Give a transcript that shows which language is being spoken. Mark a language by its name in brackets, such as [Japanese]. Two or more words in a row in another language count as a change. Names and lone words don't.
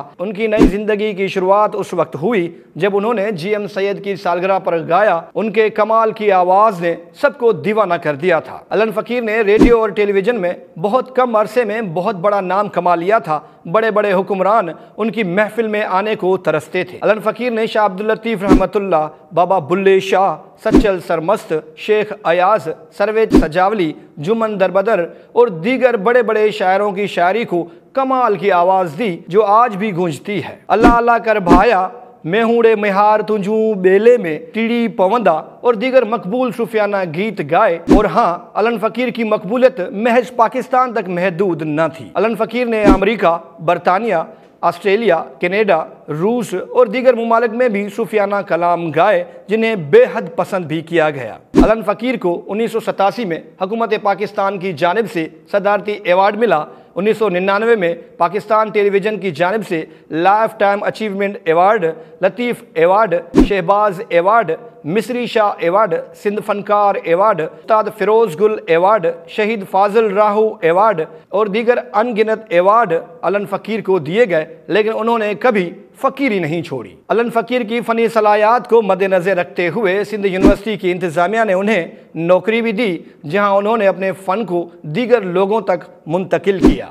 [Urdu] ان کی نئی زندگی کی شروعات اس وقت ہوئی جب انہوں نے GM سید کی سالگرہ پر گایا. ان کے کمال کی آواز نے سب کو دیوانہ کر دیا تھا. الن فقیر نے ریڈیو اور ٹیلی ویژن میں بہت کم عرصے میں بہت بڑا نام کما لیا تھا. بڑے بڑے حکمران ان کی محفل میں آنے کو ترستے تھے. الن فقیر نے شاہ عبد اللطیف رحمت اللہ، بابا بلھے شاہ، سچل سرمست، شیخ ایاز، سرویز سجاولی، جمن دربدر اور دیگر بڑے بڑے شاعروں کی شاعری کو کمال کی آواز دی، جو آج بھی گونجتی ہے. اللہ اللہ کر بھایا، میں ہوڑے میہار تجھو بیلے میں، ٹیڑی پوندا اور دیگر مقبول صوفیانہ گیت گائے. اور ہاں، الن فقیر کی مقبولیت محض پاکستان تک محدود نہ تھی. الن فقیر نے امریکہ، برطانیہ، آسٹریلیا، کینیڈا، روس اور دیگر ممالک میں بھی صوفیانہ کلام گائے، جنہیں بے حد پسند بھی کیا گیا. الن فقیر کو 1987 میں حکومت پاکستان کی جانب سے صدارتی ایوارڈ ملا. 1999 میں پاکستان ٹیلی ویژن کی جانب سے لائف ٹائم اچیومنٹ ایوارڈ، لطیف ایوارڈ، شہباز ایوارڈ، مصری شاہ ایوارڈ، سندھ فنکار ایوارڈ، استاد فیروز گل ایوارڈ، شہید فاضل راہو ایوارڈ اور دیگر ان گنت ایوارڈ الن فقیر کو دیے گئے، لیکن انہوں نے کبھی فقیری نہیں چھوڑی. الن فقیر کی فنی صلاحیت کو مدنظر رکھتے ہوئے سندھ یونیورسٹی کی انتظامیہ نے انہیں نوکری بھی دی، جہاں انہوں نے اپنے فن کو دیگر لوگوں تک منتقل کیا.